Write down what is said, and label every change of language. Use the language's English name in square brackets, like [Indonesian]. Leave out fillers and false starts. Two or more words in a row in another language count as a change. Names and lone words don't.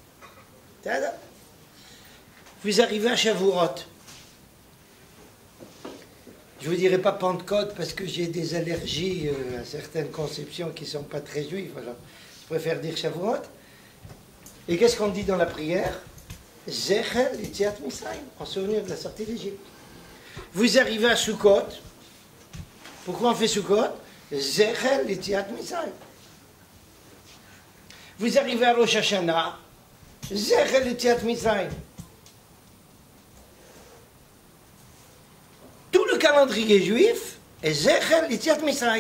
[French] Vous arrivez à Shavuot. Je ne vous dirai pas Pentecôte parce que j'ai des allergies à certaines conceptions qui ne sont pas très juives. Alors je préfère dire Shavuot. Et qu'est-ce qu'on dit dans la prière? [Hebrew] זכר ליציאת מצרים, [French] en souvenir de la sortie d'Égypte. Vous arrivez à Sukkot. Pourquoi on fait Sukkot? [Hebrew] זכר ליציאת מצרים. [French] Vous arrivez à Rosh Hashanah. [Hebrew] זכר ליציאת מצרים. [French] Tout le calendrier juif est [Hebrew] זכר ליציאת מצרים.